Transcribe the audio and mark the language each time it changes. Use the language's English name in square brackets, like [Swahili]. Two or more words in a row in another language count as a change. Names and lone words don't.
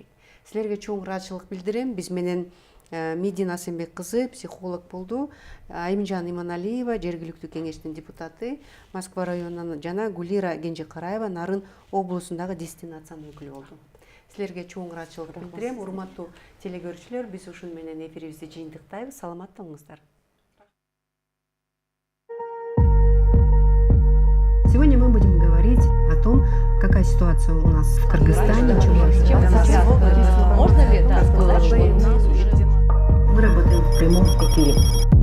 [Kyrgyz] Силерге чоң ыраазычылык билдирем. Биз менен Медина Асенбек кызы психолог болду, Айымжан Иманалиева жергиликтүү кеңештин депутаты, Москва районунан жана Гулира Кенжекараева Нарын облусундагы дестинациянын өкүлү болду. Силерге чоң ыраазычылык билдирем. Урматтуу телекөрүүчүлөр, биз ушун менен эфирибизди жыйынтыктайбыз. Саламатта болуңуздар. [Russian] Сегодня мы будем говорить о том, какая ситуация у нас в Кыргызстане. Можно ли сказать, что Мы работаем в прямом эфире.